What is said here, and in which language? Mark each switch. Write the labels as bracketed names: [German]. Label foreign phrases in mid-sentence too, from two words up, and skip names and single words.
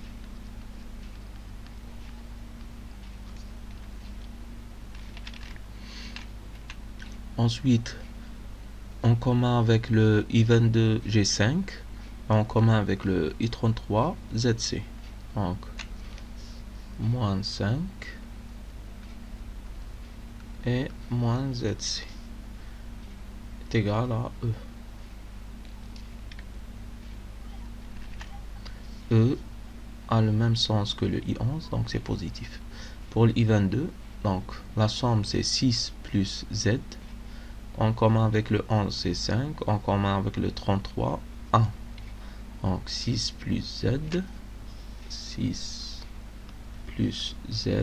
[French] Ensuite, en commun avec le I22 G5, en commun avec le I33 ZC. Donc, moins 5 et moins ZC est égal à E. E a le même sens que le I11, donc c'est positif. Pour le I22, donc la somme c'est 6 plus Z. En commun avec le 11 c'est 5. En commun avec le 33, 1. Donc 6 plus Z. 6 plus Z.